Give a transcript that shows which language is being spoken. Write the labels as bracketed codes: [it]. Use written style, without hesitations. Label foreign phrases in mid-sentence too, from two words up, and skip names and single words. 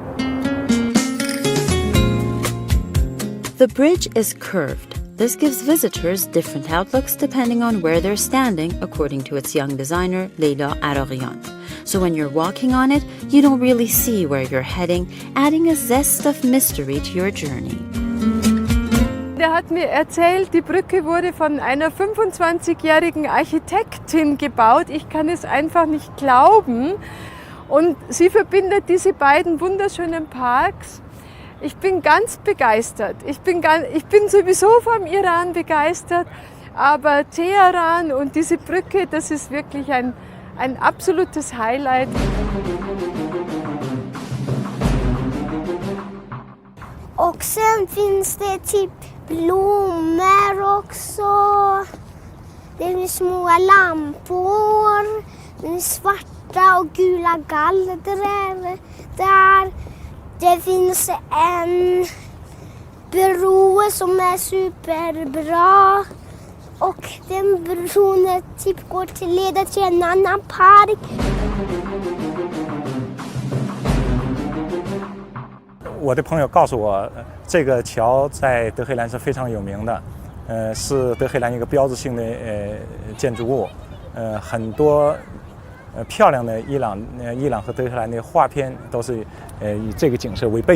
[en] The bridge is curved. This gives visitors different outlooks depending on where they're standing, according to its young designer, Leyla Aragian. So when you're walking on it, you don't really see where you're heading, adding a zest of mystery to your journey. [de] Der hat mir erzählt, die Brücke wurde von einer 25-jährigen Architektin gebaut. Ich kann es einfach nicht glauben. Und sie verbindet diese beiden wunderschönen Parks. Ich bin ganz begeistert. Ich bin sowieso vom Iran begeistert, aber Teheran und diese Brücke, das ist wirklich ein absolutes Highlight. [sv] Och sen finns det typ blommor också. Det är små lampor. Det är svarta och gula gallrer där. Det finns en bro som är superbra. Och den bron typ leder till en annan park. [zh] 我的朋友告诉我，这个桥在德黑兰是非常有名的，是德黑兰一个标志性的建筑物，很多漂亮的伊朗和德黑兰的画片都是以这个景色为背景。